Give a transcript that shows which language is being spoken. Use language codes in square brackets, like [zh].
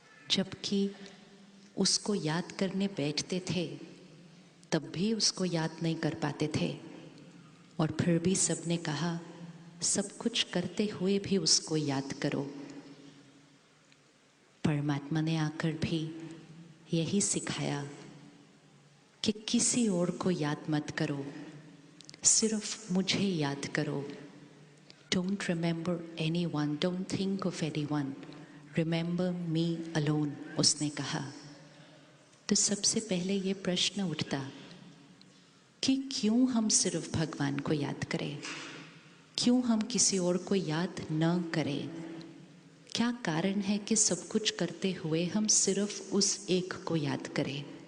[hi] जबकि उसको याद करने बैठते थे तब भी उसको याद नहीं कर पाते थे, और फिर भी सबने कहा सब कुछ करते हुए भी उसको याद करो। परमात्मा ने आकर भी यही सिखाया कि किसी और को याद मत करो, सिर्फ मुझे याद करो। [en] Don't remember anyone, don't think of anyone, remember me alone, [hi] उसने कहा। तो सबसे पहले ये प्रश्न उठता कि क्यों हम सिर्फ भगवान को याद करें, क्यों हम किसी और को याद न करें? क्या कारण है कि सब कुछ करते हुए हम सिर्फ उस एक को याद करें?